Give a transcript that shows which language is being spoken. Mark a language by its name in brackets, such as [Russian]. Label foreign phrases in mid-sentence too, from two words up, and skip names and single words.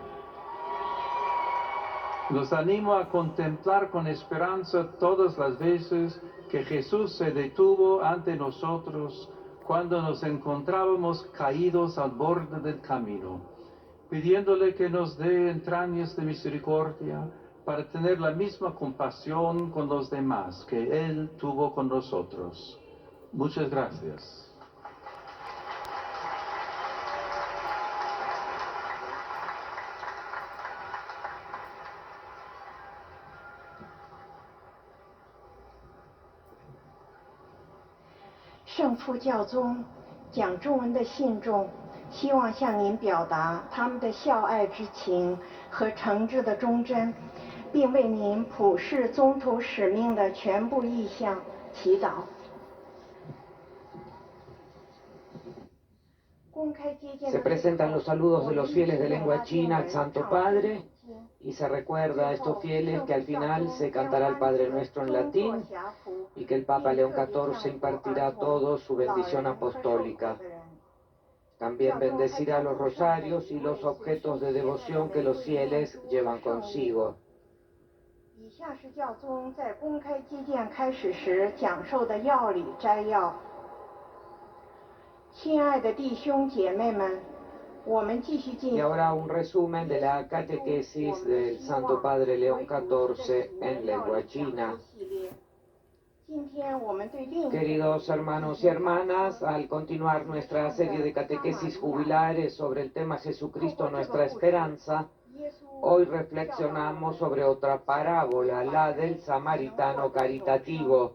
[Spanish] Los animo a contemplar con esperanza todas las veces que Jesús se detuvo ante nosotros cuando nos encontrábamos caídos al borde del camino, pidiéndole que nos dé entrañas de misericordia para tener la misma compasión con los demás que Él tuvo con nosotros. Muchas gracias. [Chinese] 圣父教宗讲中文的信众希望向您表达他们的孝爱之情和诚挚的忠贞，并为您普世宗徒使命的全部意向祈祷。 [Spanish] Se presentan los saludos de los fieles de lengua china al Santo Padre y se recuerda a estos fieles que al final se cantará el Padre Nuestro en latín y que el Papa León XIV impartirá a todos su bendición apostólica. También bendecirá los rosarios y los objetos de devoción que los fieles llevan consigo. [Chinese] 以下是教宗在公开接见开始时讲授的要理摘要。亲爱的弟兄姐妹们，我们继续进。 [Spanish] Y ahora un resumen de la catequesis del Santo Padre León XIV en lengua china. Queridos hermanos y hermanas, al continuar nuestra serie de catequesis jubilares sobre el tema Jesucristo, nuestra esperanza, hoy reflexionamos sobre otra parábola, la del samaritano caritativo.